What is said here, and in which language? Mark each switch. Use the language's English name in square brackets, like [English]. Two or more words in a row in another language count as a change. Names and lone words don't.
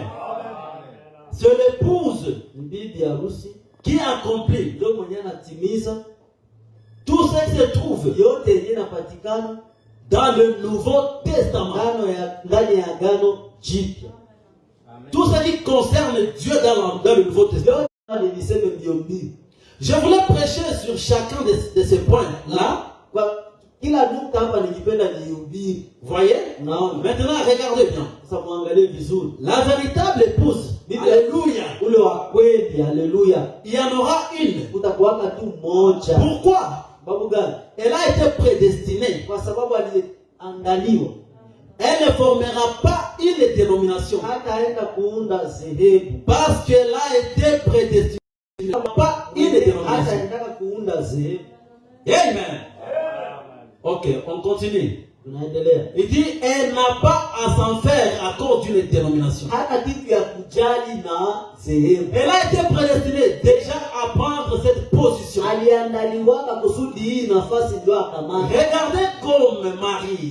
[French] C'est l'épouse qui accomplit tout ce qui se trouve dans le Nouveau Testament. Tout ce qui concerne Dieu dans le Nouveau Testament. Je voulais prêcher sur chacun de ces points-là. [Swahili] Kila nukta hapa ningependa nihubiri. [French] Voyez? [Swahili] Naona. [French] Maintenant, regardez bien. [Swahili] Sasa muangalie vizuri. [French] La véritable épouse, alléluia, [Swahili] ule wa kweli, haleluya, [French] il y en aura une. [Swahili] Utakuwaka tu moja. [French] Pourquoi? [Swahili] Sababu gani? [French] Elle a été prédestinée. [Swahili] Kwa sababu aliandaliwa. [French] Elle ne formera pas une dénomination. [Swahili] Hataenda kuunda dhehebu. [French] Parce qu'elle a été prédestinée. Pas une dénomination. [Swahili] Hataenda kuunda dhehebu. [French] Amen. Ok, on continue. Il dit, elle n'a pas à s'en faire à cause d'une dénomination. Elle a été prédestinée déjà à prendre cette position. Regardez comme Marie.